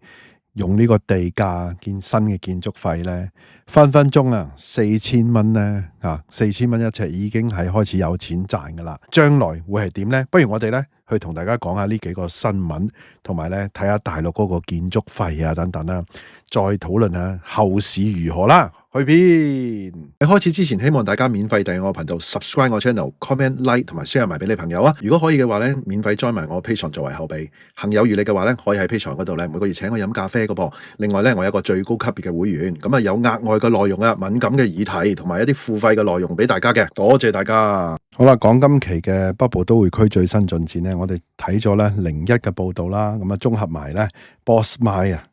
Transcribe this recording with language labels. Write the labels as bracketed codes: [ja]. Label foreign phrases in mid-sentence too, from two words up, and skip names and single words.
[yue] 用呢個地價建新嘅建築費咧，分分鐘啊4000蚊咧，4000蚊一尺已經係開始有錢賺噶啦。將來會係點咧？不如我哋咧去同大家講下呢幾個新聞，同埋咧睇下大陸嗰個建築費啊等等啦，再討論下後市如何啦。去片喺開始之前，希望大家免費訂閱我頻道 ，subscribe 我 channel， [en] comment like [yue] 同埋 share 埋俾你朋友啊！如果可以嘅話咧，免費 join 埋我 Patreon 作為後備。行有餘力嘅話咧，可以喺 Patreon 嗰度咧每個月請我飲咖啡嘅噃。另外咧，我有一個最高級別嘅會員，咁啊有額外嘅內容啊，敏感嘅議題同埋一啲付費嘅內容俾大家嘅。多謝大家。好啦，講今期嘅北部都會區最新進展咧，我哋睇咗咧01嘅報道啦，咁啊綜合埋咧 Boss My 啊。